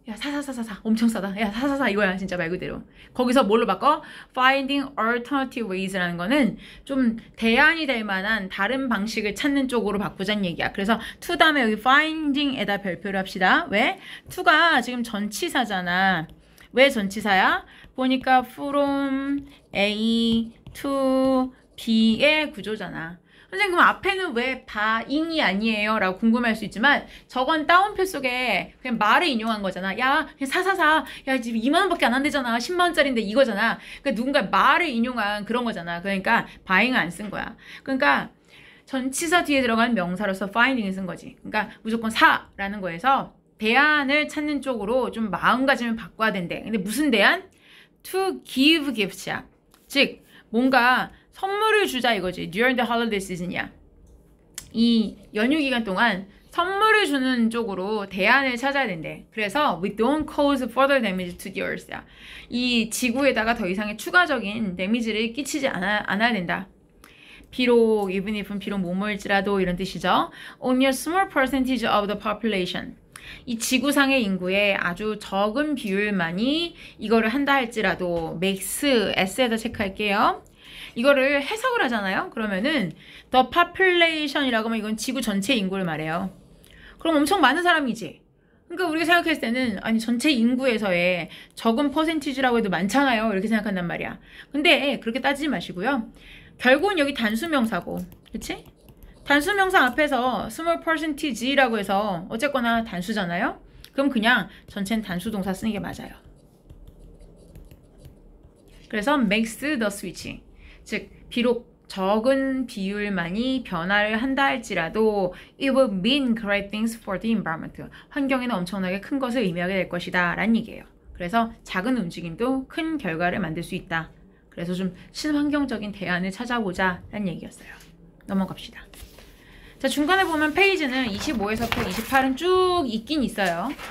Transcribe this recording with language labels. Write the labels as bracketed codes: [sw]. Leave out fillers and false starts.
[ko] 야, 사. 엄청 싸다. 야, 사. 이거야, 진짜 말 그대로. 거기서 뭘로 바꿔? [en] finding alternative ways [ko] 라는 거는 좀 대안이 될 만한 다른 방식을 찾는 쪽으로 바꾸자는 얘기야. 그래서 to 다음에 여기 finding에다 별표를 합시다. 왜? to가 지금 전치사잖아. 왜 전치사야? 보니까 from A to B의 구조잖아. 선생님, 그럼 앞에는 왜 buying이 아니에요? 라고 궁금할 수 있지만 저건 따옴표 속에 그냥 말을 인용한 거잖아. 야, 그냥 사. 야, 지금 2만원밖에 안 한대잖아. 10만원짜리인데 이거잖아. 그러니까 누군가 말을 인용한 그런 거잖아. 그러니까 buying을 안 쓴 거야. 그러니까 전치사 뒤에 들어가는 명사로서 finding을 쓴 거지. 그러니까 무조건 사라는 거에서 대안을 찾는 쪽으로 좀 마음가짐을 바꿔야 된대. 근데 무슨 대안? [en] To give gifts [ko] 야. 즉 뭔가 선물을 주자 이거지. [en] During the holiday season이야. [ko] 이 연휴 기간 동안 선물을 주는 쪽으로 대안을 찾아야 된대. 그래서 [en] we don't cause further damage to the earth야. [ko] 이 지구에다가 더 이상의 추가적인 데미지를 끼치지 않아야 된다. 비록, [en] even if [ko] 은 비록 뭐뭐일지라도 이런 뜻이죠. [en] Only a small percentage of the population. [ko] 이 지구상의 인구의 아주 적은 비율만이 이거를 한다 할지라도 [en] makes, [ko] s에다 체크할게요. 이거를 해석을 하잖아요. 그러면은 the population이라고 하면 이건 지구 전체 인구를 말해요. 그럼 엄청 많은 사람이지. 그러니까 우리가 생각했을 때는 아니 전체 인구에서의 적은 퍼센티지라고 해도 많잖아요. 이렇게 생각한단 말이야. 근데 그렇게 따지지 마시고요. 결국은 여기 단수명사고, 그치? 단수명사 앞에서 small percentage라고 해서 어쨌거나 단수잖아요. 그럼 그냥 전체는 단수동사 쓰는 게 맞아요. 그래서 [en] makes the switching. [ko] 즉 비록 적은 비율만이 변화를 한다 할지라도 [en] it will mean great things for the environment. [ko] 환경에는 엄청나게 큰 것을 의미하게 될 것이다 라는 얘기예요. 그래서 작은 움직임도 큰 결과를 만들 수 있다. 그래서 좀 친환경적인 대안을 찾아보자 라는 얘기였어요. 넘어갑시다. 자, 중간에 보면 페이지는 25에서 28은 쭉 있긴 있어요.